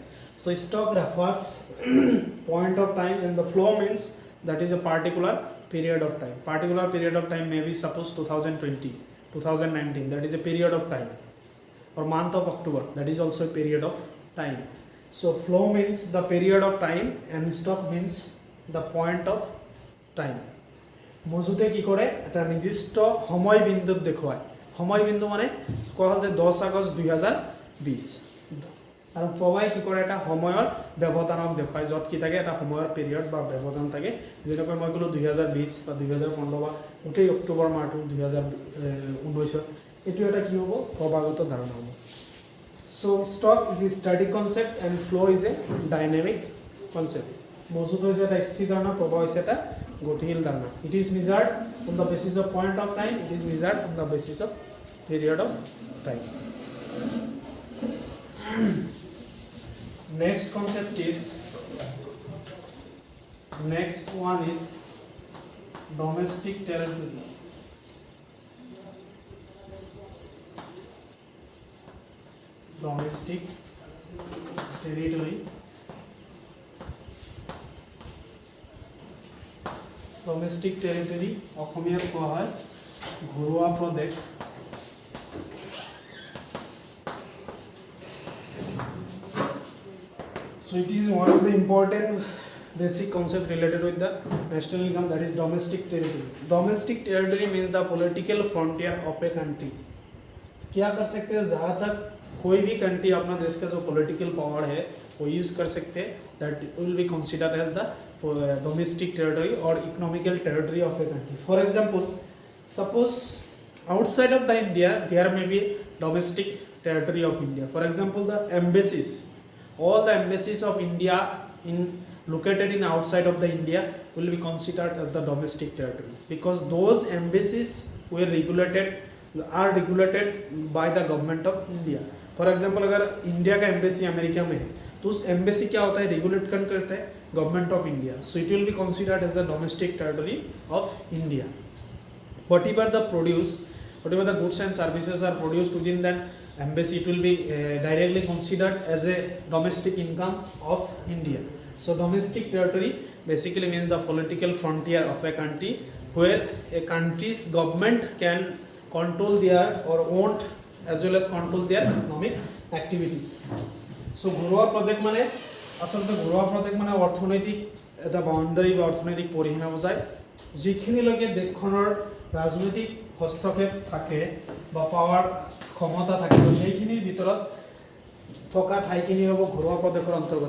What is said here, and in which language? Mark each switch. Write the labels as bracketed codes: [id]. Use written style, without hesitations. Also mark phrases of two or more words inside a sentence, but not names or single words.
[en] So stock refers point of time, and the flow means that is a particular period of time. Particular period of time may be suppose 2020, 2019, that is a period of time, or month of October, that is also a period of time. So flow means the period of time and stock means the point of time. [as] মজুতে কি করে এটা নির্দিষ্ট সময় বিন্দু দেখুৱায়। সময় বিন্দু মানে কোৱা হ'ল যে 10 আগষ্ট 2020, আৰু প্ৰবাই কি কৰে এটা সময়ৰ ব্যৱধানক দেখুৱায়, যত কি থাকে এটা সময়ৰ পিৰিয়ড বা ব্যৱধান থাকে। যেনেকৈ মই ক'লো 2020 বা 2015 বা গোটেই অক্টোবৰ মাহটো 2019, এটো এটা কি হ'ব প্ৰবাগত ধাৰণা হ'ব। [en] So stock is a static concept and flow is a dynamic concept. [as] মজুত হৈছে এটা স্থিৰ ধাৰণা, প্ৰবাহ হৈছে এটা গতিশীল ধাৰণা। [en] It is measured on the basis of point of time, it is measured on the basis of period of time. Next concept is, next one is domestic territory. Domestic territory. Domestic territory [as] অসমীয়াত কোৱা হয় ঘৰুৱা প্ৰদেশ। [en] So it is one of the important basic concept related with the national income, that is domestic territory. Domestic territory means the political frontier of a country. [hi] क्या कर सकते हैं, जहाँ तक कोई भी कंट्री अपना देश का जो [en] political power [hi] है वो यूज़ कर सकते हैं, [en] that will be considered as the domestic territory or economical territory of a country. For example, suppose outside of the India there may be domestic territory of India. For example, the embassies, all the embassies of India located in outside of the India will be considered as the domestic territory, because those embassies are regulated by the government of India. For example, [hi] अगर इंडिया का एम्बेसी अमेरिका में है तो उस एम्बेसी क्या होता है, रेगुलेट करता है [en] government of India. so it will be considered as the domestic territory of India. whatever the goods and services are produced within that embassy, it will be directly considered as a domestic income of India. So domestic territory basically means the political frontier of a country where a country's government can control their or own as well as control their economic activities. [as] So ঘৰুৱা প্ৰদেশ মানে আচলতে ঘৰুৱা প্ৰদেশ মানে অৰ্থনৈতিক এটা বাউণ্ডাৰী বা অৰ্থনৈতিক পৰিসীমা বুজায়, যিখিনিলৈকে দেশখনৰ ৰাজনৈতিক হস্তক্ষেপ থাকে বা পাৱাৰ ক্ষমতা থাকে, সেইখিনিৰ ভিতৰত থকা ঠাইখিনি হ'ব ঘৰুৱা প্ৰদেশৰ অন্তৰ্গত।